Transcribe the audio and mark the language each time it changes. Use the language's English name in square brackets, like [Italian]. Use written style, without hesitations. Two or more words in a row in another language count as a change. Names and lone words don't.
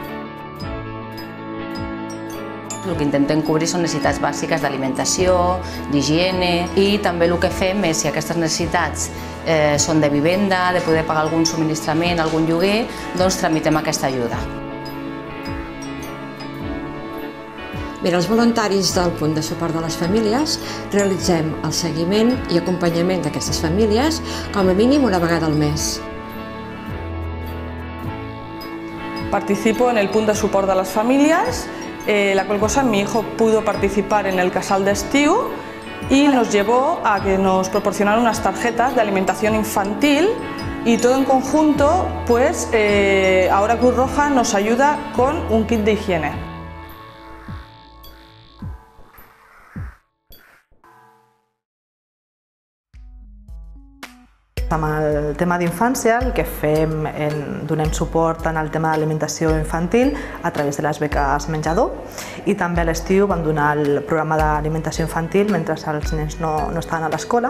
[Catalan] El que intentem cobrir són necessitats bàsiques d'alimentació, d'higiene i també el que fem és, si aquestes necessitats són de vivenda, de poder pagar algun subministrament, algun lloguer, doncs tramitem aquesta ajuda. Mira, els voluntaris del punt de suport de les famílies realitzem el seguiment i acompanyament d'aquestes famílies com a mínim una vegada al mes. [Spanish] Participo en el punto de soporte de las familias, la cual cosa mi hijo pudo participar en el casal de estiu y nos llevó a que nos proporcionaran unas tarjetas de alimentación infantil y todo en conjunto, pues ahora Cruz Roja nos ayuda con un kit de higiene. [Catalan] Amb el tema d'infància el que fem, donem suport en el tema d'alimentació infantil a través de les beques menjador i també a l'estiu vam donar el programa d'alimentació infantil mentre els nens no estaven a l'escola.